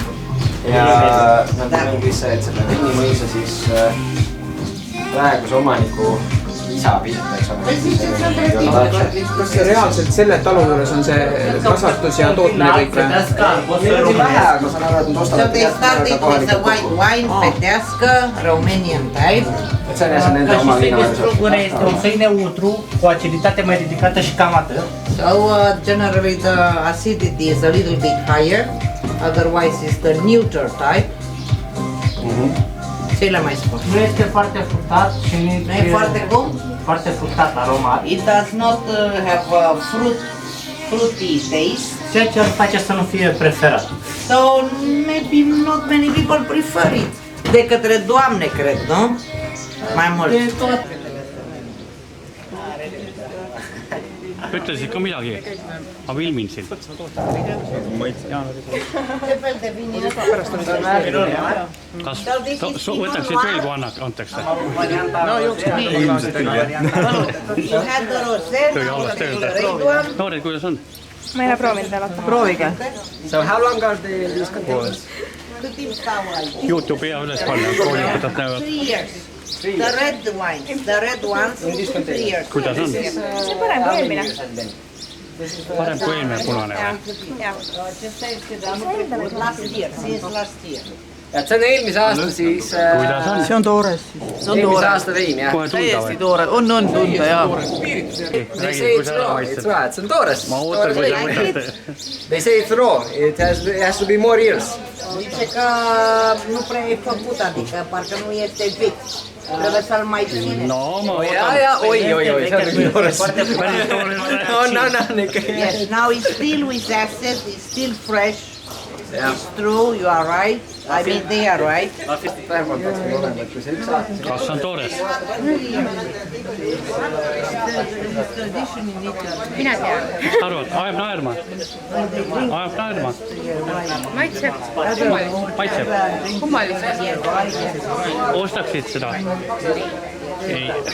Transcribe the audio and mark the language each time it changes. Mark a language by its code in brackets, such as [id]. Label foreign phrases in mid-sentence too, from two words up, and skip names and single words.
[et] Ja nad ongi see, et selle veinimõisa siis praeguse omaniku isa pilt, eks ole. Kas see reaalselt selle talu juures on see kasvatus ja tootmine kõik või? Meil on vähe, aga saan aru, et nad ostavad. [en] So they started with the white wine, Fetească, Romanian type. [et] See on jah, see nende oma viina. [ro] Este un soi neutru, cu aciditate mai ridicată și cam atât. [en] So generally the acidity is a little bit higher, otherwise it's the neuter type. [ro] Ce le mai spun? Nu este foarte fructat și nu e foarte cum? Foarte fructat aromat. [en] It does not have a fruity taste. [ro] Ceea ce ar face să nu fie preferat. [en] So maybe not many people prefer it. [ro] De către doamne, cred, nu? Mai mult. [et] Ütlesid ka midagi? Ma filmin sind. Kas võtaksid veel, kui antakse? No, ilmselt küll, jah. Tõi halvast öelda. Noored, kuidas on? Ma ei ole proovinud vaata. Proovige. [en] So how long are these containers? [et] YouTube hea üles panna, kooliõpetajad näevad. [en] 3 years. The red ones, 3 years. [et] Kuidas on? See on parem kui eelmine. Parem kui eelmine punane või? Et see on eelmise aasta siis... Kuidas on? See on toores. Eelmise aasta vein, jah. Kohe tunda või? Toore. On tunda, jaa. [en] They say it's raw, [et] see on toores. Ma ootan, kui sa mõtled. [en] They say it's raw, it has to be more years. [ro] Zice că nu prea e făcut, adică parcă nu este vechi. Trebuie să-l mai ține. [et] No, ma Oi, see on küll toores. [en] No, Yes, now it's still with acid, it's still fresh. It's true, you are right. I mean, they are right. [et] Kas on toores? Mina tean. Arvad, ajab naerma? Ajab naerma? Maitseb. Maitseb? Kummaliselt. Ostaksid seda? Ei.